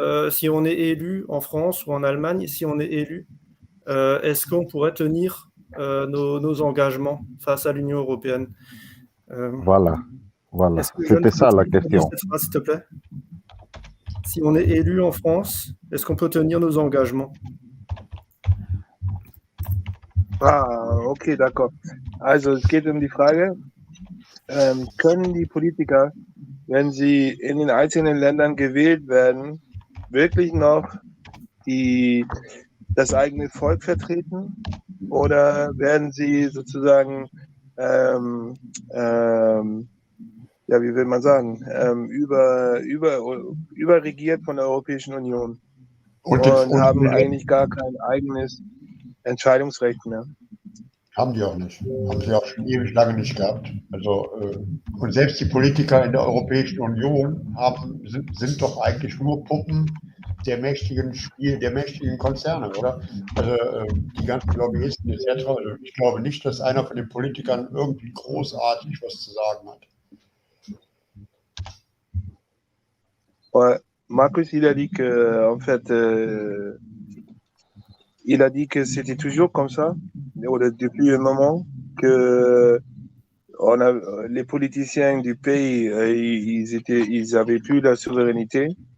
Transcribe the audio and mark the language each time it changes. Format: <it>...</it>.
<fr>si on est élu en France ou en Allemagne, si on est élu, est-ce qu'on pourrait tenir nos engagements face à l'Union européenne? Voilà. C'était ça la question. Cette phrase, s'il te plaît. Si on est élu en France, est-ce qu'on peut tenir nos engagements? Ah, okay, d'accord.</fr> <de>Also es geht um die Frage, können die Politiker, wenn sie in den einzelnen Ländern gewählt werden, wirklich noch das eigene Volk vertreten? Oder werden sie sozusagen, ja, wie will man sagen, überregiert von der Europäischen Union und haben eigentlich gar kein eigenes Entscheidungsrecht mehr? Haben die auch nicht. Haben sie auch schon ewig lange nicht gehabt. Also, und selbst die Politiker in der Europäischen Union sind doch eigentlich nur Puppen der mächtigen Konzerne, oder? Also die ganzen Lobbyisten etc. Also ich glaube nicht, dass einer von den Politikern irgendwie großartig was zu sagen hat.</de> <fr>Ouais. Marcus, il a dit que, en fait, il a dit que c'était toujours comme ça, depuis un moment, que les politiciens du pays, ils avaient plus la souveraineté.</fr>